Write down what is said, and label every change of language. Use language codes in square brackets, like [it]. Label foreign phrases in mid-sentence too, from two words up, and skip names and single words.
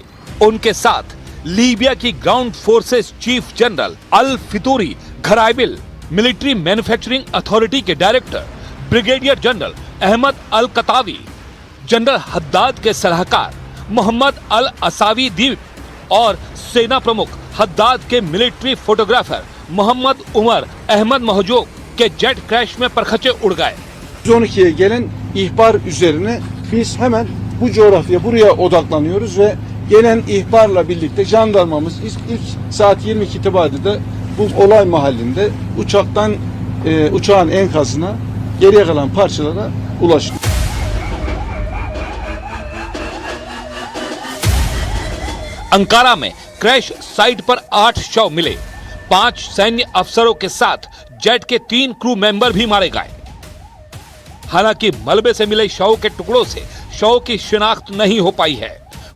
[hi] उनके साथ लीबिया की [en] ground forces chief general [hi] अल फितूरी घराइबिल, [en] military manufacturing authority [hi] के डायरेक्टर [en] brigadier general [hi] अहमद अल कतावी, जनरल हद्दाद के सलाहकार मोहम्मद अल असावी दीप और सेना प्रमुख हद्दाद के [en] military photographer [hi] मोहम्मद उमर अहमद महजूब के [en] jet crash [hi] में परखचे उड़ गए। [tr] 12'ye gelen ihbar üzerine biz hemen bu coğrafya buraya odaklanıyoruz ve gelen ihbarla birlikte jandarmamız ilk saat 22 itibariyle bu olay mahallinde uçağın enkazına, geriye kalan parçalara ulaştı. [hi] अंकारा में [en] crash site [hi] पर 8 शव मिले। 5 सैन्य अफसरों के साथ जेट के 3 [en] crew member [hi] भी मारे गए। हालांकि मलबे से मिले शव के टुकड़ों से शव की शिनाख्त नहीं हो पाई है।